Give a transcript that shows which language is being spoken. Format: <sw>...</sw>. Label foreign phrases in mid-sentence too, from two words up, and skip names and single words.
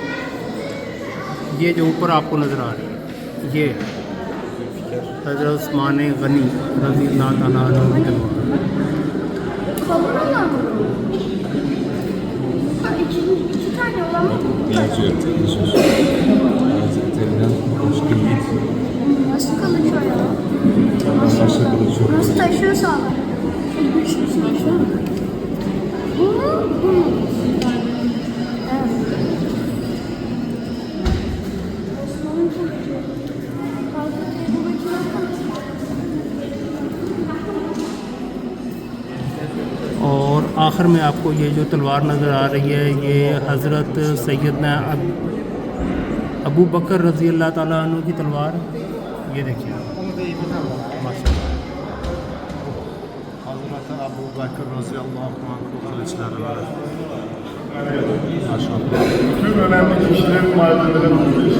<hi>ये जो ऊपर आपको नज़र आ रही है ये हज़रत उस्मान गनी</hi> <ar>رضي الله تعالى عنه</ar> <hi>की तलवार है।</hi> <tr>Nasıl kılıç o ya? Nasıl taşıyorsa abi. Bu mu? Bu mu? Evet. Osman'ın kılıcı. Hazreti Ebu Bekir'in kılıcı.</tr> <hi>और आखिर में आपको ये जो तलवार नज़र आ रही है ये हज़रत सैयदना अबू बकर</hi> <ar>رضي الله تعالى عنه</ar> <hi>की तलवार है। ये देखिए माशाल्लाह,</hi> <tr>Hazreti Ebu Bekir radıyallahu anh'ın kılıçları var. Bütün önemli kişilerin malzemeleri burada işte.</tr>